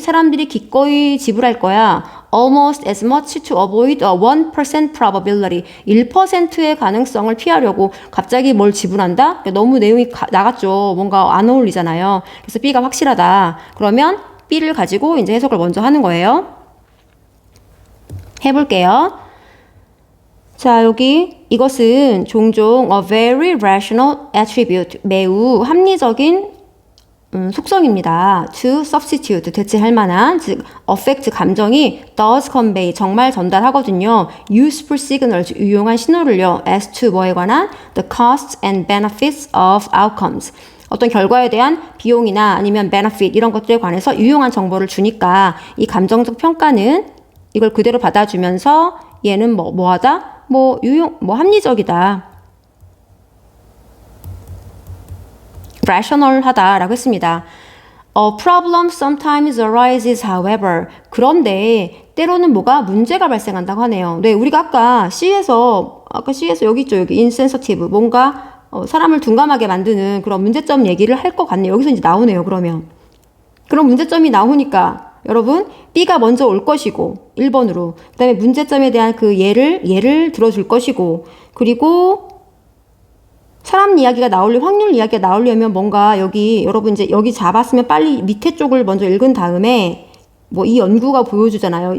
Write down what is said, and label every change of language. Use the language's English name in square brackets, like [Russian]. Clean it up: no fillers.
[Korean] 사람들이 기꺼이 지불할 거야. [English] Almost as much to avoid a 1% probability. [Korean] 1%의 가능성을 피하려고 갑자기 뭘 지불한다? 너무 내용이 나갔죠. 뭔가 안 어울리잖아요. 그래서 B가 확실하다. 그러면 B를 가지고 이제 해석을 먼저 하는 거예요. 해볼게요. 자, 여기 이것은 종종 [English] a very rational attribute, [Korean] 매우 합리적인 속성입니다. [English] to substitute, [Korean] 대체할 만한, 즉 affect, 감정이 [English] does convey, [Korean] 정말 전달하거든요. [English] useful signals, [Korean] 유용한 신호를요. [English] as to [Korean] 뭐에 관한 [English] the costs and benefits of outcomes. [Korean] 어떤 결과에 대한 비용이나 아니면 benefit 이런 것들에 관해서 유용한 정보를 주니까 이 감정적 평가는 이걸 그대로 받아주면서 얘는 뭐하다? 합리적이다. rational하다라고 했습니다. [English] A problem sometimes arises, however. [Korean] 그런데 때로는 문제가 발생한다고 하네요. 네, 우리가 아까 C에서 여기 있죠, 여기 insensitive, 뭔가 사람을 둔감하게 만드는 그런 문제점 얘기를 할 것 같네요. 여기서 이제 나오네요, 그러면. 그런 문제점이 나오니까 여러분 B가 먼저 올 것이고 1번으로 그 다음에 문제점에 대한 그 예를 들어줄 것이고 그리고 사람 이야기가 확률 이야기가 나오려면 뭔가 여러분 이제 여기 잡았으면 빨리 밑에 쪽을 먼저 읽은 다음에 뭐 이 연구가 보여주잖아요.